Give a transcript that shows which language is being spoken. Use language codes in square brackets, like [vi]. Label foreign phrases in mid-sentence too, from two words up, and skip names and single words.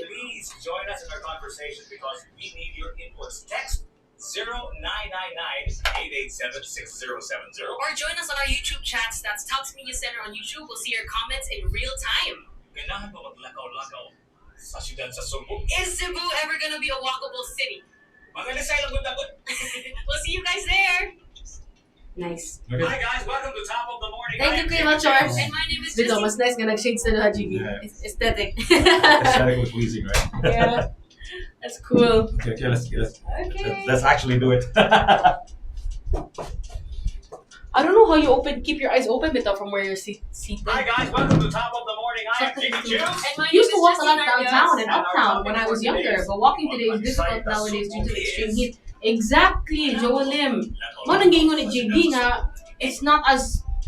[en] Please join us in our conversation because we need your inputs. Text 0999-887-6070. Or join us on our YouTube chats. That's Tops Media Center on YouTube. We'll see your comments in real time. [ceb] Ganahan Ka Mag Lakaw2 sa Syudad sa Sugbo. [en] Is Cebu ever gonna be a walkable city? [ceb] Mga lisay lang good. [en] We'll see you guys there. Nice. Hi guys, welcome to Top of the Morning. Thank you, Kuya Machar. And my name is Dito, Jessie. [ceb] mas nice nga nag-shades na lahat, [en] Jiggy. Yeah. It's aesthetic. Aesthetic was pleasing, right? Yeah. That's cool. Okay, Okay. let's actually do it. I don't know how you keep your eyes open bit from where you're seated. Hi guys, welcome to Top of the Morning. I am Jiggy Juice. And my I used to name is walk a lot Jessie downtown Narcias. and uptown when I was younger, but walking today is difficult nowadays due to the extreme heat. [ceb] Exactly, Joel Lim. Mo nang gingon ni JD nga, [en] it's not as